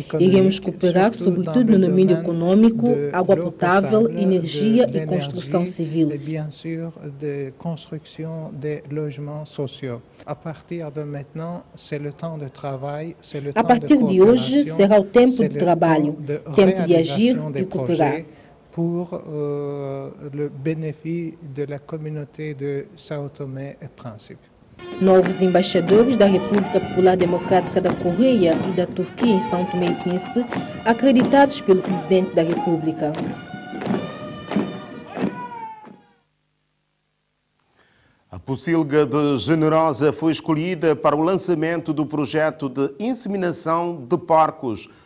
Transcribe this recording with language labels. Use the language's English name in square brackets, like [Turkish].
[Portuguese] Iremos cooperar sobretudo no domínio econômico, água potável, energia e construção civil. A partir de hoje será o tempo de trabalho, tempo de agir e cooperar. [French] Pour le bénéfice de la communauté de São Tomé et Príncipe. [Portuguese] Novos embaixadores da República Popular Democrática da Coreia e da Turquia em São Tomé e Príncipe, acreditados pelo Presidente da República. A Pocilga de Generosa foi escolhida para o lançamento do projeto de inseminação de porcos.